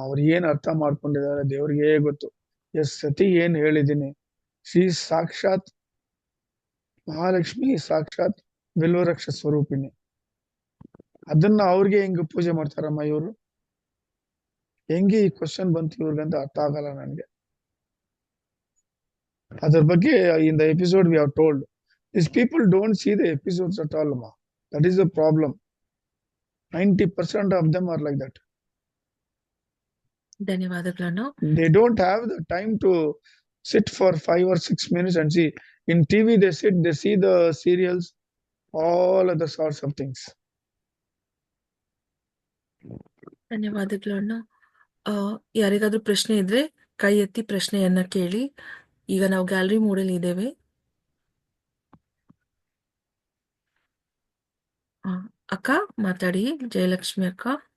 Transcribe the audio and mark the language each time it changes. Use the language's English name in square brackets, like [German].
[Kannada] ಅವ್ರು ಏನ್ ಅರ್ಥ ಮಾಡ್ಕೊಂಡಿದ್ದಾರೆ ದೇವ್ರಿಗೆ ಗೊತ್ತು. ಎಸ್ ಸತಿ ಏನ್ ಹೇಳಿದೀನಿ, ಶ್ರೀ ಸಾಕ್ಷಾತ್ ಮಹಾಲಕ್ಷ್ಮಿ, ಸಾಕ್ಷಾತ್ ಬಿಲ್ವರಕ್ಷ ಸ್ವರೂಪಿಣಿ. ಅದನ್ನ ಅವ್ರಿಗೆ ಹೆಂಗ್ ಪೂಜೆ ಮಾಡ್ತಾರಮ್ಮ ಇವರು? ಹೆಂಗೆ ಈ ಕ್ವಶನ್ ಬಂತು ಇವ್ರಿಗಂತ ಅರ್ಥ ಆಗಲ್ಲ ನನ್ಗೆ. ಅದ್ರ ಬಗ್ಗೆ [English] in the episode we have told, these people don't see the episodes at all, ma. That is the problem. 90% of them are like that. [Kannada] ಧನ್ಯವಾದಗಳನ್ನ. [English] They don't have the time to sit for 5 or 6 minutes and see. In TV they sit, they see the serials, all other sorts of things. [Kannada] ಧನ್ಯವಾದಗಳನ್ನ. ಯಾರಿಗಾದ್ರೂ ಪ್ರಶ್ನೆ ಇದ್ರೆ ಕೈ ಎತ್ತಿ ಪ್ರಶ್ನೆಯನ್ನ ಕೇಳಿ. ಈಗ ನಾವು ಗ್ಯಾಲರಿ ಮೋಡಲ್ಲಿ ಇದ್ದೇವೆ. ಅಕ್ಕ ಮಾತಾಡಿ, ಜಯಲಕ್ಷ್ಮಿ ಅಕ್ಕ.